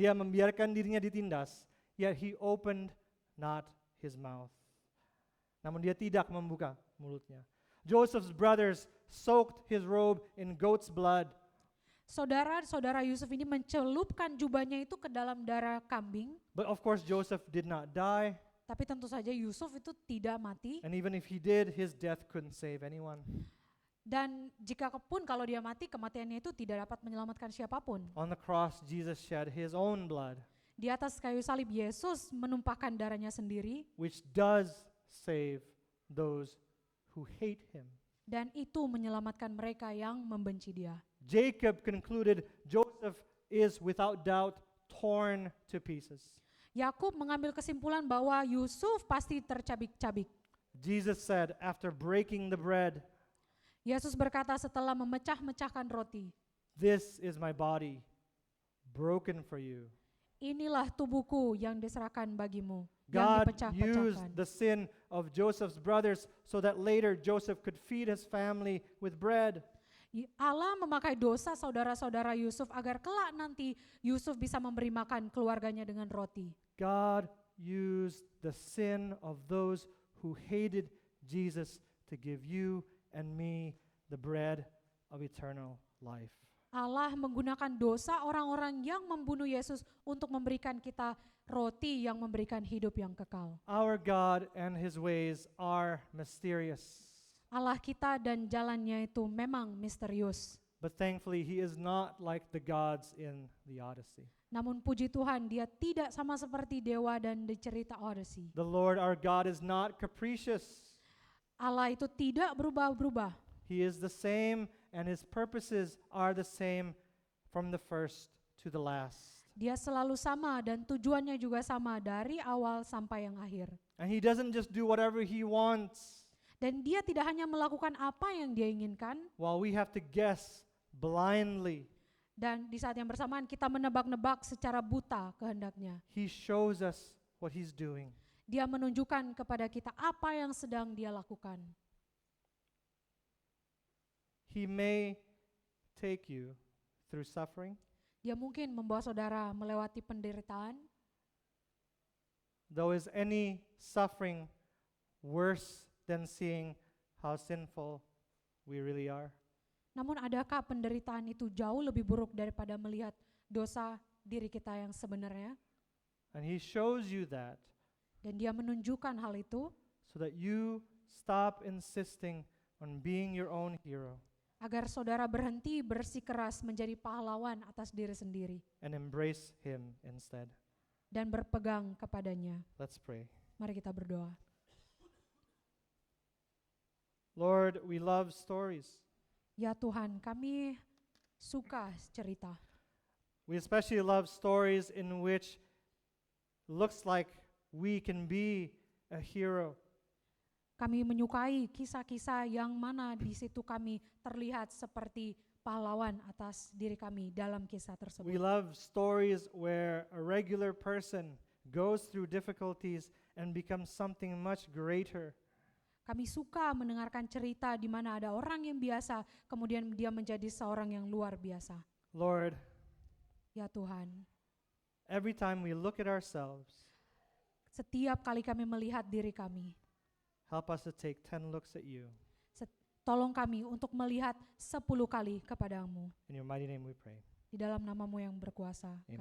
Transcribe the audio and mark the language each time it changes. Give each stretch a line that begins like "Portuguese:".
Indonesian: dia membiarkan dirinya ditindas,
English: yet he opened not his mouth.
Indonesian: Namun dia tidak membuka mulutnya.
English: Joseph's brothers soaked his robe in goat's blood.
Indonesian: saudara-saudara Yusuf ini mencelupkan jubahnya itu ke dalam darah kambing.
English: But of course Joseph did not die,
Indonesian: Tapi tentu saja Yusuf itu tidak mati.
English: and even if he did, his death couldn't save anyone.
Indonesian: Dan jika pun kalau dia mati, kematiannya itu tidak dapat menyelamatkan siapapun.
English: On the cross, Jesus shed his own blood,
Indonesian: Di atas kayu salib Yesus menumpahkan darahnya sendiri,
English: which does save those who hate him.
Indonesian: dan itu menyelamatkan mereka yang membenci dia.
English: Jacob concluded Joseph is without doubt torn to pieces.
Indonesian: Yakub mengambil kesimpulan bahwa Yusuf pasti tercabik-cabik.
English: Jesus said after breaking the bread,
Indonesian: Yesus berkata setelah memecah-mecahkan roti,
English: "This is my body, broken for you."
Indonesian: inilah tubuhku yang diserahkan bagimu,
English: God
Indonesian: yang
English: used
Indonesian: dipecah-pecahkan.
English: the sin of Joseph's brothers so that later Joseph could feed his family with bread.
Indonesian: Allah memakai dosa saudara-saudara Yusuf agar kelak nanti Yusuf bisa memberi makan keluarganya dengan roti.
English: God used the sin of those who hated Jesus to give you and me the bread of eternal life.
Indonesian: Allah menggunakan dosa orang-orang yang membunuh Yesus untuk memberikan kita roti yang memberikan hidup yang kekal.
English: Our God and his ways are mysterious,
Indonesian: Allah kita dan jalannya itu memang misterius.
English: but thankfully he is not like the gods in the Odyssey.
Indonesian: Namun puji Tuhan, dia tidak sama seperti dewa dan di cerita Odyssey.
English: The Lord our God is not capricious.
Indonesian: Allah itu tidak berubah-ubah.
English: He is the same and his purposes are the same from the first to the last.
Indonesian: Dia selalu sama dan tujuannya juga sama dari awal sampai yang akhir.
English: And he doesn't just do whatever he wants
Indonesian: Dan dia tidak hanya melakukan apa yang dia inginkan,
English: while we have to guess blindly.
Indonesian: dan di saat yang bersamaan kita menebak-nebak secara buta kehendaknya.
English: He shows us what he's doing.
Indonesian: Dia menunjukkan kepada kita apa yang sedang dia lakukan.
English: He may take you through suffering,
Indonesian: Dia mungkin membawa saudara melewati penderitaan,
English: though is any suffering worse than seeing how sinful we really are?
Indonesian: namun adakah penderitaan itu jauh lebih buruk daripada melihat dosa diri kita yang sebenarnya?
English: And he shows you that
Indonesian: Dan dia menunjukkan hal itu
English: so that you stop insisting on being your own hero
Indonesian: agar saudara berhenti bersikeras menjadi pahlawan atas diri sendiri
English: and embrace him instead.
Indonesian: dan berpegang kepadanya.
English: Let's pray.
Indonesian: Mari kita berdoa.
English: Lord, we love stories.
Indonesian: Ya Tuhan, kami suka cerita.
English: We especially love stories in which looks like we can be a hero.
Indonesian: Kami menyukai kisah-kisah yang mana di situ kami terlihat seperti pahlawan atas diri kami dalam kisah
English: We
Indonesian: tersebut.
English: love stories where a regular person goes through difficulties and becomes something much greater.
Indonesian: Kami suka mendengarkan cerita di mana ada orang yang biasa, kemudian dia menjadi seorang yang luar biasa.
English: Lord,
Indonesian: Ya Tuhan,
English: every time we look at ourselves,
Indonesian: setiap kali kami melihat diri kami,
English: help us to take 10 looks at you.
Indonesian: tolong kami untuk melihat 10 kali kepadamu.
English: In your mighty name we pray.
Indonesian: Di dalam namamu yang berkuasa kami